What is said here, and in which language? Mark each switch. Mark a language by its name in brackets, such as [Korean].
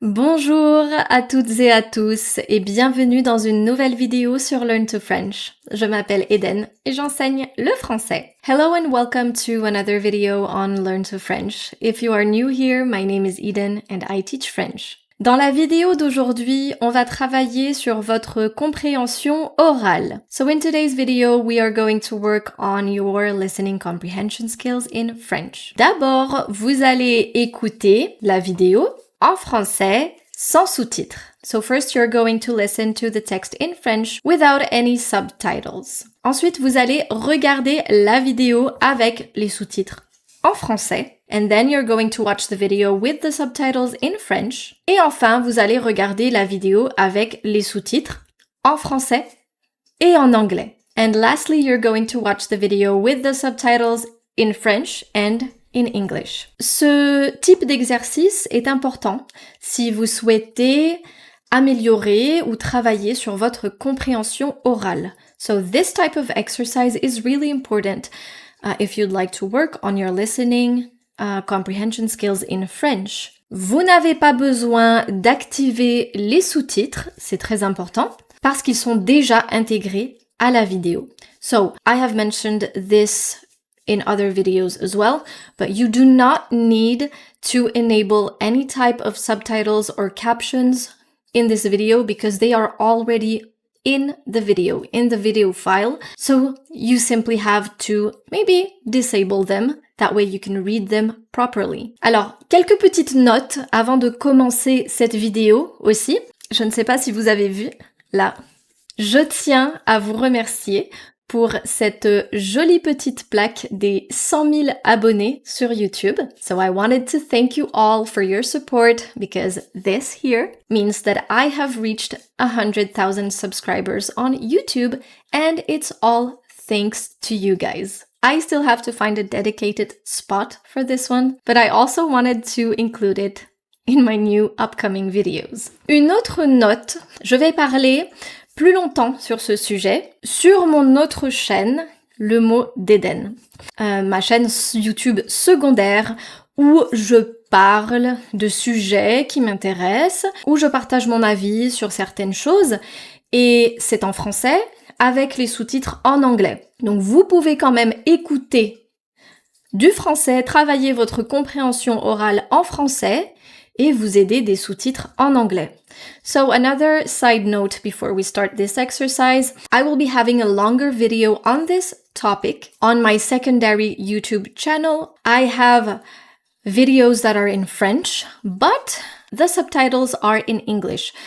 [French] Bonjour à toutes et à tous et bienvenue dans une nouvelle vidéo sur Learn to French. Je m'appelle Eden et j'enseigne le français. [English] Hello and welcome to another video on Learn to French. If you are new here, my name is Eden and I teach French. [French] Dans la vidéo d'aujourd'hui, on va travailler sur votre compréhension orale. [English] So in today's video, we are going to work on your listening comprehension skills in French. [French] D'abord, vous allez écouter la vidéo en français, sans sous-titres. [English] So first you're going to listen to the text in French without any subtitles. [French] Ensuite, vous allez regarder la vidéo avec les sous-titres en français. [English] And then you're going to watch the video with the subtitles in French. [French] Et enfin, vous allez regarder la vidéo avec les sous-titres en français et en anglais. [English] And lastly, you're going to watch the video with the subtitles in French and in English. [French] Ce type d'exercice est important si vous souhaitez améliorer ou travailler sur votre compréhension orale. [English] So this type of exercise is really important if you'd like to work on your listening comprehension skills in French. [French] Vous n'avez pas besoin d'activer les sous-titres, c'est très important, parce qu'ils sont déjà intégrés à la vidéo. [English] So I have mentioned this in other videos as well, but you do not need to enable any type of subtitles or captions in this video because they are already in the video file. So you simply have to maybe disable them. That way you can read them properly. [French] Alors, quelques petites notes avant de commencer cette vidéo aussi. Je ne sais pas si vous avez vu, là. Je tiens à vous remercier pour cette jolie petite plaque des 100 000 abonnés sur YouTube. [English] So I wanted to thank you all for your support because this here means that I have reached 100,000 subscribers on YouTube and it's all thanks to you guys. I still have to find a dedicated spot for this one, but I also wanted to include it in my new upcoming videos. [French] Une autre note, je vais parler plus longtemps sur ce sujet, sur mon autre chaîne, le mot d'Eden. Ma chaîne YouTube secondaire où je parle de sujets qui m'intéressent, où je partage mon avis sur certaines choses, et c'est en français avec les sous-titres en anglais. Donc vous pouvez quand même écouter du français, travailler votre compréhension orale en français, et vous aider des sous-titres en anglais. [English] So another side note before we start this exercise, I will be having a longer video on this topic on my secondary YouTube channel. I have videos that are in French, but the subtitles are in English.